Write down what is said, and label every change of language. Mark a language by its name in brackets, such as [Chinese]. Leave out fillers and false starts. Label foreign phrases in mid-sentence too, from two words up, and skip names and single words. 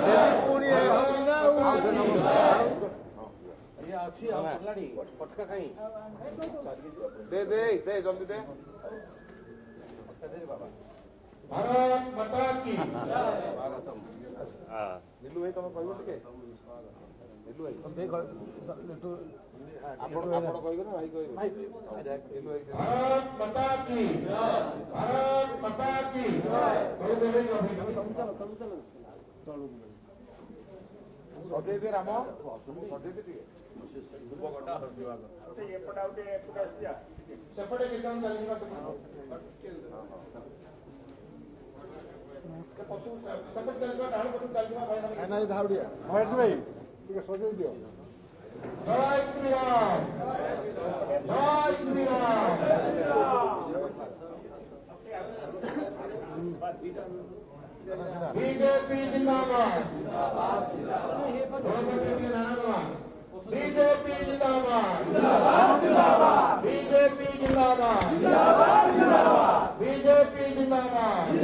[Odia] ଦେ ଜଲ୍ଦି ଦେ [Hindi] भारत माता की [Odia] ନିଲୁ ଭାଇ ତମେ କହିବ ଟିକେ ନିଲୁ ଭାଇ ଆପଣ କହିବେ ନା ଭାଇ କହିବେ ନିଲୁ ଭାଇ [Hindi] भारत माता की भारत माता की [Odia] ସଜେଇ ଦେ ରାମ ସଜେଇ ଦେ ଟିକେ ସେପଟେ କୀର୍ତ୍ତନ ଚାଲିବା ସେପଟେ ଚାଲିବା ଡାହାଣ ପଟକୁ ଚାଲିବା ନାଇଁ ଧାଉଡ଼ିଆ ମହେଶ ଭାଇ ଟିକେ ସଜେଇ ଦିଅ [Hindi] जय श्रीराम जय श्रीराम बीजेपी जिंदाबाद बीजेपी जिंदाबाद बीजेपी जिंदाबाद बीजेपी जिंदाबाद